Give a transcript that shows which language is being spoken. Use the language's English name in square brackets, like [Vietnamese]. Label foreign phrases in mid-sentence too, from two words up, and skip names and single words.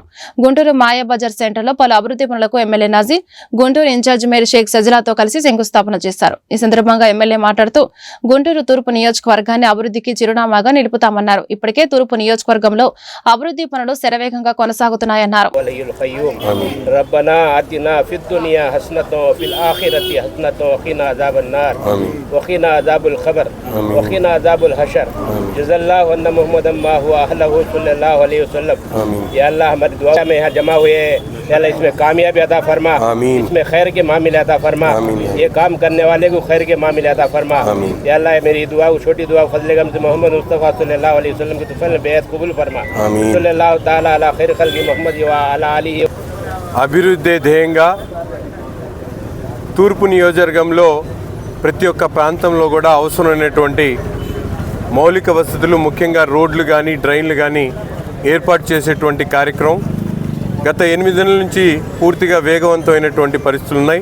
[Telugu] గుంటూరు మాయాబజార్ సెంటర్లో పలు అభివృద్ధి పనులకు ఎమ్మెల్యే నజీర్ గుంటూరు [English] in-charge mayor [Telugu] షేక్ సజిలాతో కలిసి శంకుస్థాపన చేశారు. ఈ సందర్భంగా ఎమ్మెల్యే మాట్లాడుతూ గుంటూరు తూర్పు నియోజకవర్గాన్ని అభివృద్ధికి చిరునామాగా నిలుపుతామన్నారు. ఇప్పటికే తూర్పు నియోజకవర్గంలో అభివృద్ధి పనులు శరవేగంగా కొనసాగుతున్నాయన్నారు. [Arabic] النار وقنا عذاب الخبر وقنا عذاب الحشر جزا الله ان محمد ما هو اهله صلی اللہ علیہ وسلم. [Urdu] یا اللہ ہماری دعا میں یہاں جمع ہوئے ہیں، یا اللہ اس میں کامیابی عطا فرما، اس میں خیر کے معاملے عطا فرما، یہ کام کرنے والے کو خیر کے معاملے عطا فرما. یا اللہ میری دعا چھوٹی دعا فضل کرم سے محمد مصطفیٰ [Arabic] صلی اللہ علیہ وسلم [Urdu] کی طرف سے بیعت قبول فرما. [Arabic] صلی اللہ تعالی علی خیر خلق محمد و علی آلہ. [Telugu] అభివృద్ధి ధ్యేయంగా తూర్పు నియోజకవర్గంలో ప్రతి ఒక్క ప్రాంతంలో కూడా అవసరమైనటువంటి మౌలిక వసతులు, ముఖ్యంగా రోడ్లు కానీ డ్రైన్లు కానీ ఏర్పాటు చేసేటువంటి కార్యక్రమం గత 8 నెలల నుంచి పూర్తిగా వేగవంతమైనటువంటి పరిస్థితులు ఉన్నాయి.